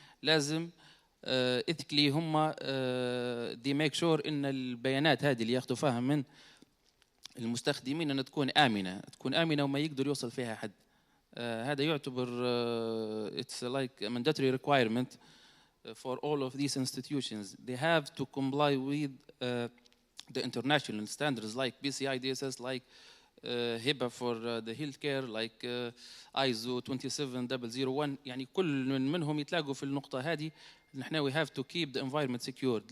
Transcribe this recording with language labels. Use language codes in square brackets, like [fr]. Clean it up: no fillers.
[ar] لازم اثيكلي هم [en] دي make sure [ar] ان البيانات هذه اللي ياخذوا فيها من المستخدمين ان تكون امنه وما يقدر يوصل فيها حد. هذا يعتبر [en] it's like a mandatory requirement for all of these institutions. They have to comply with the international standards like PCI DSS, like HIPAA for the healthcare, like ISO 27001. [ar] يعني كل منهم يتلاقوا في النقطة هذه. نحن [en] we have to keep the environment secured.